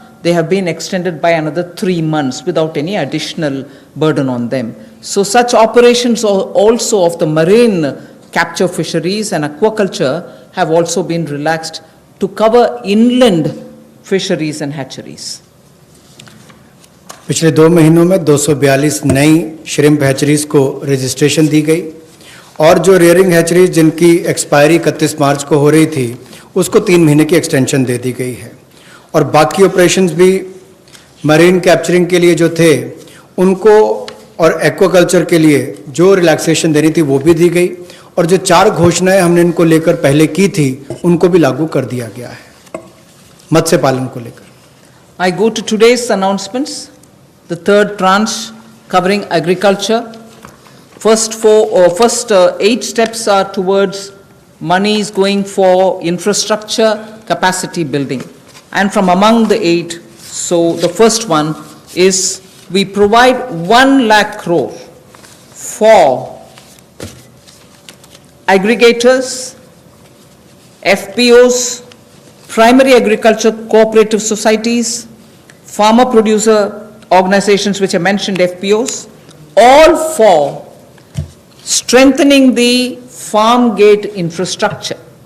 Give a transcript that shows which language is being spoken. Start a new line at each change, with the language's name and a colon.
English: They have been extended by another 3 months without any additional burden on them. So such operations also of the marine capture fisheries and aquaculture have also been relaxed to cover inland fisheries and hatcheries.
Hindi: पिछले 2 महीनों में 242 नई shrimp hatcheries को registration दी गई और जो rearing hatcheries जिनकी expiry 31 मार्च को हो रही थी उसको 3 महीने की एक्सटेंशन दे दी गई है और बाकी ऑपरेशंस भी मरीन कैप्चरिंग के लिए जो थे उनको और एक्वाकल्चर के लिए जो रिलैक्सेशन देनी थी वो भी दी गई और जो 4 घोषणाएं हमने इनको लेकर पहले की थी उनको भी लागू कर दिया गया है मत्स्य पालन को लेकर.
English: I go to today's announcements. The third tranche covering agriculture. First 8 steps are towards monies going for infrastructure capacity building. And from among the 8, so the first one is we provide 1 lakh crore for aggregators, FPOs, primary agriculture cooperative societies, farmer producer organizations which I mentioned, FPOs, all for strengthening the farm gate infrastructure.